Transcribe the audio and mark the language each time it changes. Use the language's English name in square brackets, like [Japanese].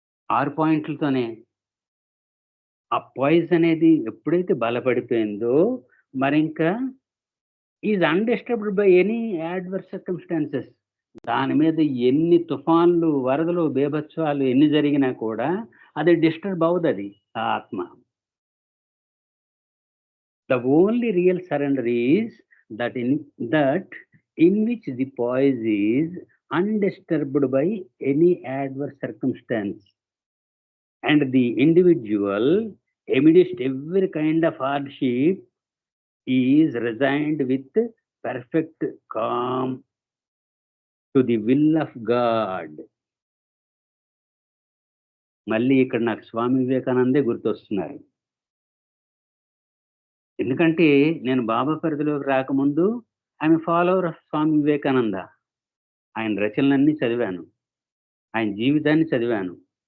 [Telugu] 6 పాయింట్లతోనే. ఆ పాయిజ్ అనేది ఎప్పుడైతే బలపడిపోయిందో మరింకా [English] Is undisturbed by any adverse circumstances. [Telugu] దాని మీద ఎన్ని తుఫాన్లు, వరదలు, బీభత్సాలు ఎన్ని జరిగినా కూడా అది డిస్టర్బ్ అవ్వదది ఆ ఆత్మ. [English] The only real surrender is that in which the poise is undisturbed by any adverse circumstance, and the individual, amidst every kind of hardship, is resigned with perfect calm to the will of God. [Telugu] మళ్ళీ ఇక్కడ నాకు స్వామి వివేకానందే గుర్తొస్తున్నారు. ఎందుకంటే నేను బాబా పరిధిలోకి రాకముందు [English] I'm a follower of [Telugu] Swami Vivekananda. ఆయన రచనలన్నీ చదివాను. ఆయన జీవితాన్ని చదివాను.